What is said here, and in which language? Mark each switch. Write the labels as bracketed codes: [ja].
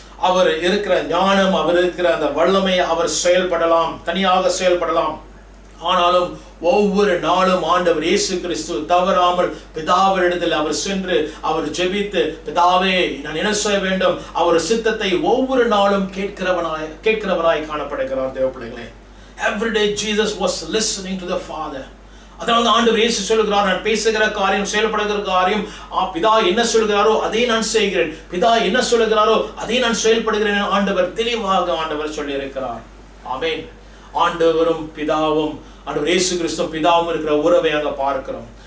[ta] அவர் இருக்கிற ஞானம், அவர் இருக்கிற அந்த வல்லமை, அவர் செயல்படலாம், தனியாக செயல்படலாம். ஆனாலும் ஒவ்வொரு நாளும் ஆண்டவர் இயேசு கிறிஸ்து தவறாமல் பிதாவினிடத்தில் அவர் சென்று அவர் ஜெபித்து, பிதாவே நான் என்ன செய்ய வேண்டும், அவர் சித்தத்தை ஒவ்வொரு நாளும் கேட்கிறவராய் காணப்படுகிறார். தேவ பிள்ளைகளே, [en] every day Jesus was listening to the Father. [ta] அதனால ஆண்டவர் இயேசு சொல்லுகிறார், நான் பேசுகிற காரியம், செயல்படுகிற காரியம் பிதா என்ன சொல்கிறாரோ அதை நான் செய்கிறேன், பிதா என்ன சொல்லுகிறாரோ அதை நான் செயல்படுகிறேன். ஆண்டவர் தெளிவாக ஆண்டவர் சொல்லி இருக்கிறார். ஆமென். ஆண்டவரும் பிதாவும், ஆண்டவர் இயேசு கிறிஸ்து பிதாவும் இருக்கிற உறவை அங்க பார்க்கிறோம்.